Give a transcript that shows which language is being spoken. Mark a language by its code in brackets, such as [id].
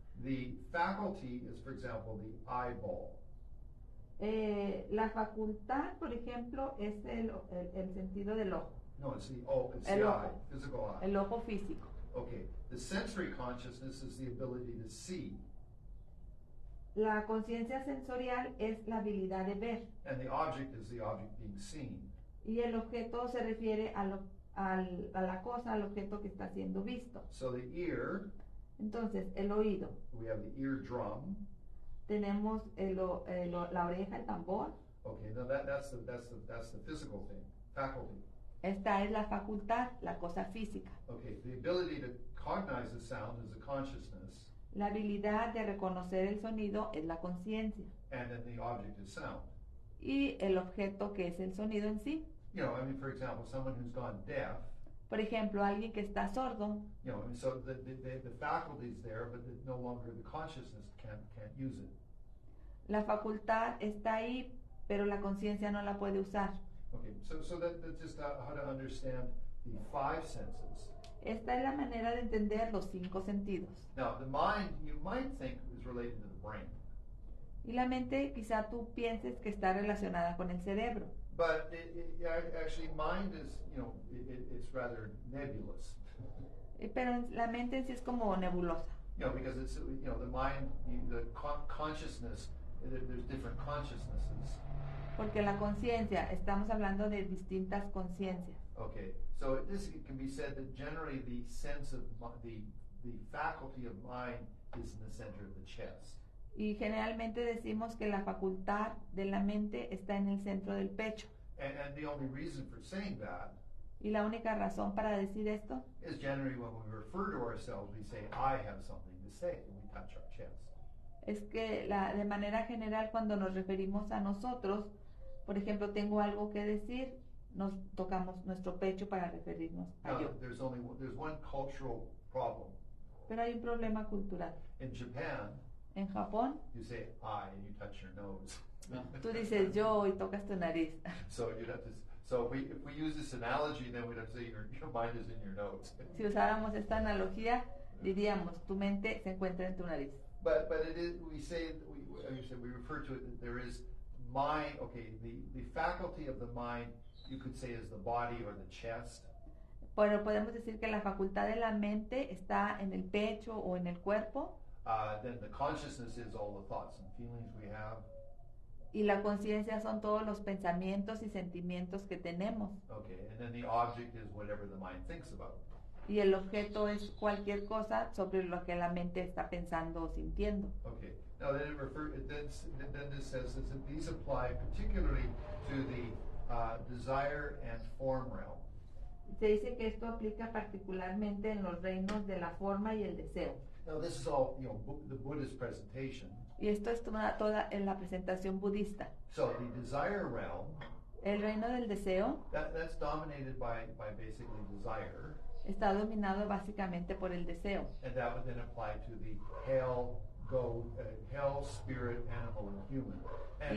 [en] the faculty is, for example, the eyeball. [es] la facultad, por ejemplo, es el sentido del ojo, [en] No, it's the [es] El [en] eye, [es] ojo. [en] physical eye. [es] el ojo físico. [en] Okay, the sensory consciousness is the ability to see, [es] La conciencia sensorial es la habilidad de ver [en] and the object is the object being seen. [es] y el objeto se refiere a la cosa, al objeto que está siendo visto. [en] So the ear, [es] Entonces, el oído, [en] we have the eardrum. [es] tenemos la oreja, el tambor. [en] Okay, now that's the physical thing, faculty. [es] Esta es la facultad, la cosa física. [en] Okay, the ability to cognize the sound is the consciousness, [es] La habilidad de reconocer el sonido es la conciencia [en] and then the object is sound. [es] y el objeto que es el sonido en sí. [en] You know, I mean, for example, someone who's gone deaf, [es] Por ejemplo, alguien que está sordo, [en] you know, I mean, so the faculty's there, but no longer the consciousness can't use it. [es] la facultad está ahí, pero la conciencia no la puede usar. [en] Okay, so that's just how to understand the 5 senses. [es] Esta es la manera de entender los 5 sentidos. [en] Now, the mind, you might think, is related to the brain, [es] Y la mente quizá tú pienses que está relacionada con el cerebro, [en] but actually, mind is, you know, it's rather nebulous. [es] pero la mente en sí es como nebulosa, [en] You know, because it's, you know, the mind, the consciousness, there's different consciousnesses. [es] porque la conciencia, estamos hablando de distintas conciencias. [en] Okay, so it can be said that generally the sense of the faculty of mind is in the center of the chest. [es] Y generalmente decimos que la facultad de la mente está en el centro del pecho. [en] And the only reason for saying that [es] Y la única razón para decir esto [en] is generally when we refer to ourselves, we say, I have something to say, and we touch our chest. [es] es que de manera general cuando nos referimos a nosotros, por ejemplo, tengo algo que decir, nos tocamos nuestro pecho para referirnos a [en] Now, [es] yo. [en] there's one cultural problem. [es] Pero hay un problema cultural. [en] In Japan, [es] En Japón, [en] you say I and you touch your nose. [es] tú dices yo y tocas tu nariz. [en] So you'd have to. So if we use this analogy, then we'd have to say your mind is in your nose. [es] Si usáramos esta analogía, diríamos, tu mente se encuentra en tu nariz. [en] But it is. We refer to it that there is mind. Okay, the faculty of the mind, you could say, is the body or the chest. [es] Pero podemos decir que la facultad de la mente está en el pecho o en el cuerpo, [en] Then the consciousness is all the thoughts and feelings we have. [es] y la conciencia son todos los pensamientos y sentimientos que tenemos. [en] Okay, and then the object is whatever the mind thinks about. [es] Y el objeto es cualquier cosa sobre lo que la mente está pensando o sintiendo. [en] Okay, now then then this says that these apply particularly to the desire and form realm. [es] Se dice que esto aplica particularmente en los reinos de la forma y el deseo. [en] Now this is all, you know, the Buddhist presentation. [es] Y esto es toda en la presentación budista. [en] So the desire realm, [es] El reino del deseo [en] that's dominated by basically desire, [es] está dominado básicamente por el deseo. [en] and that would then apply to the hell, spirit, animal, and human, and